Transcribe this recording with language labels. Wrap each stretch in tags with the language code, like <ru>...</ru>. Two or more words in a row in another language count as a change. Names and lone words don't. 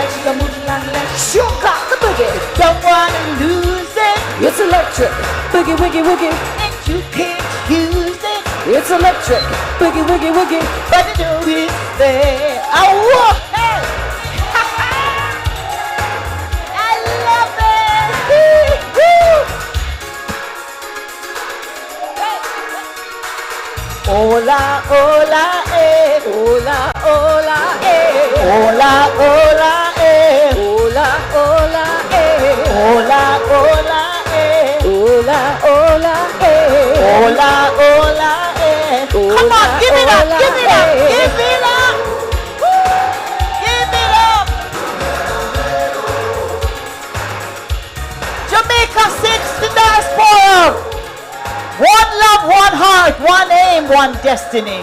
<en>She's a moving like that. Sure got the boogie. Don't wanna lose it. It's electric. Boogie, woogie, woogie. And you can't use it. It's electric. Boogie, woogie, woogie. But you know it's there. Oh, hey. I love it. Woo.</en> <es>Hola, hola, eh. Hola, hola, eh. Hola, hola, eh. Hola, hola, eh. Hola, hola, eh. Hola, hola, eh. Hola, hola, eh.</es> <en>Come on, give it up, give it up, give it up. Woo. Give it up. Jamaica 60 Diaspora. One love, one heart, one aim, one destiny.</en>